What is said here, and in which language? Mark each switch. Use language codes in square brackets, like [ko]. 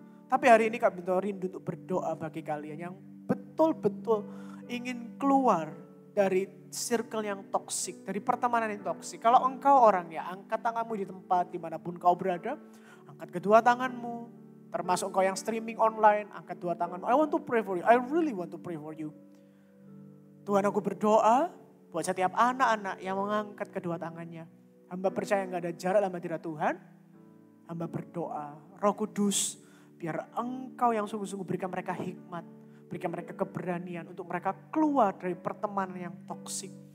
[id] Tapi hari ini Kak Bintoro rindu untuk berdoa bagi kalian yang betul-betul ingin keluar dari circle yang toksik, dari pertemanan yang toksik. Kalau engkau orangnya, angkat tanganmu di tempat dimanapun kau berada, angkat kedua tanganmu, termasuk engkau yang streaming online, angkat dua tanganmu. [en] I want to pray for you, I really want to pray for you. [id] Tuhan, aku berdoa buat setiap anak-anak yang mengangkat kedua tangannya. Hamba percaya nggak ada jarak dalam hadirat Tuhan. Hamba berdoa, Roh Kudus, biar Engkau yang sungguh-sungguh berikan mereka hikmat, berikan mereka keberanian untuk mereka keluar dari pertemanan yang toksik.